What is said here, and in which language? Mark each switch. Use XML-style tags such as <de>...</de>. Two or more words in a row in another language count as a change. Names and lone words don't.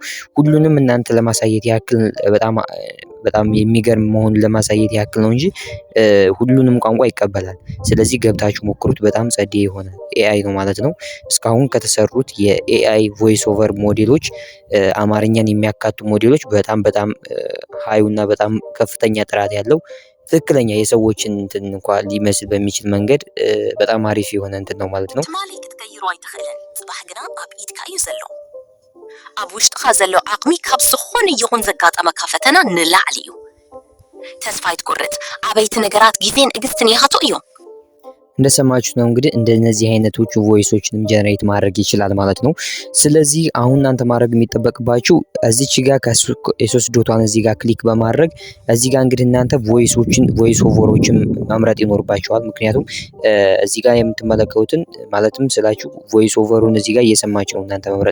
<am>ሁሉንም እናንተ ለማሳየት ያክል በጣም የሚገርም መሆኑን ለማሳየት ያክል ነው እንጂ ሁሉንም ቋንቋ ይቀበላል። ስለዚህ ገብታችሁ ሞክሩት። በጣም ጸዴ የሆነ ኤአይ ነው ማለት ነው። እስካሁን ከተሰሩት የኤአይ</am> <en>voice over</en> <am>ሞዴሎች አማርኛን የሚያካቱ ሞዴሎች በጣም ሃዩና በጣም ከፍተኛ ጥራት ያለው ትክክለኛ የሰዎችን እንትን እንኳን ሊመስል በሚችል መንገድ በጣም አሪፍ የሆነ እንትን ነው ማለት ነው።</am> <ti>ትማሊ ክትቀይሩ አይተኸለን ጽባህ ግና ኣብ ኢድካ እዩ ዘሎ ኣብ ውሽጥኻ ዘሎ ዓቕሚ ካብ ዝኾነ ይኹን ዘጋጠመካ ፈተና ንላዕሊ እዩ። ተስፋ ይትቁርጥ። ዓበይቲ ነገራት ጊዜን ትዕግስትን ይሃቱ እዮም።</ti> <am>እንደሰማችሁት ነው እንግዲህ እንደነዚህ አይነቶቹ ቮይሶችንም ጀነሬት ማድረግ ይችላል ማለት ነው። ስለዚህ አሁን እናንተ ማድረግ የሚጠበቅባችሁ እዚች ጋር የሶስት ዶቷን እዚህ ጋር ክሊክ በማድረግ እዚህ ጋር እንግዲህ እናንተ</am> <en>voice overs</en> <am>መምረጥ ይኖርባችኋል። ምክንያቱም እዚህ ጋር የምትመለከቱትን ማለትም ስላችሁ</am> <en>voice over</en> <am>እዚህ ጋር እየሰማችሁ ነው እናንተ መምረጥ</am>